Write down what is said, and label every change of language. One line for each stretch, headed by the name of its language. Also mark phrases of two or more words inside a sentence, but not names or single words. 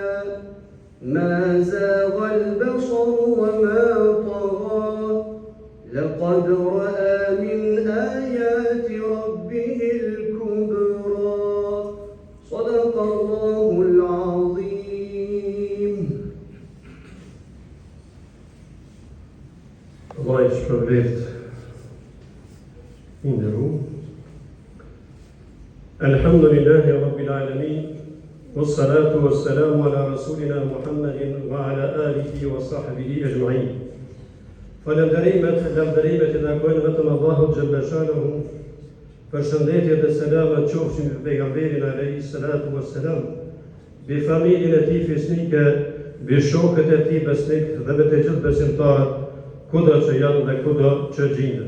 Arabic: ما زاغ البصر وما طغى لقد رأى من آيات ربه الكبرى. صدق الله العظيم.
Albanian: Allah i shpërblet i nderuar.
Arabic: الحمد لله رب العالمين. والصلاة والسلام على رسولنا محمد وعلى آله وصحبه أجمعين.
Albanian: Falënderimet dhe takojnë vetëm Allahut
Arabic: جل شأنه.
Albanian: Përshëndetje dhe selamat qofshin mbi pejgamberin
Arabic: عليه الصلاة والسلام,
Albanian: mbi familjen e tij fisnike, mbi shokët e tij besnik dhe me të gjithë besimtarët kudo që janë dhe kudo që gjenden.